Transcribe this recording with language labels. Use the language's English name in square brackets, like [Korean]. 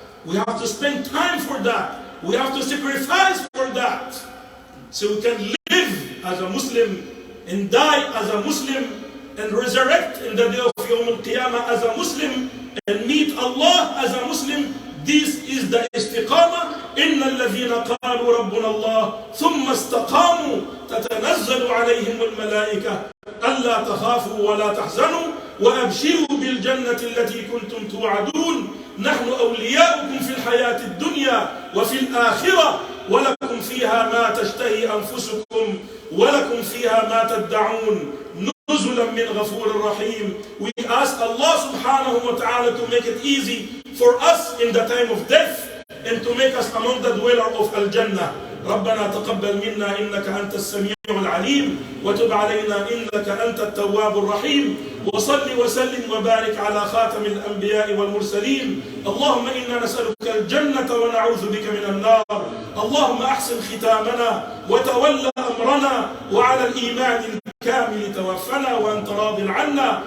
[English] We have to spend time for that. We have to sacrifice for that. So we can live as a Muslim and die as a Muslim and resurrect in the day of Yawm al-Qiyamah as a Muslim and meet Allah as a Muslim. This is the istiqamah. [Arabic] إن الذين قالوا ربنا الله ثم استقاموا تتنزل عليهم الملائكة ألا تخافوا ولا تحزنوا وأبشروا بالجنة التي كنتم توعدون نحن أولياؤكم في الحياة الدنيا وفي الآخرة ولكم فيها ما تشتهي أنفسكم ولكم فيها ما تدعون نزلا من غفور رحيم. [English] We ask Allah subhanahu wa ta'ala to make it easy for us in the time of death and to make us among the dweller of Al-Jannah. [Arabic] ربنا تقبل منا إنك أنت السميع العليم وتب علينا إنك أنت التواب الرحيم. وصل وسلم وبارك على خاتم الأنبياء والمرسلين. اللهم إنا نسألك الجنة ونعوذ بك من النار. اللهم أحسن ختامنا وتولى أمرنا وعلى الإيمان الكامل توفنا وأنت راض عنا.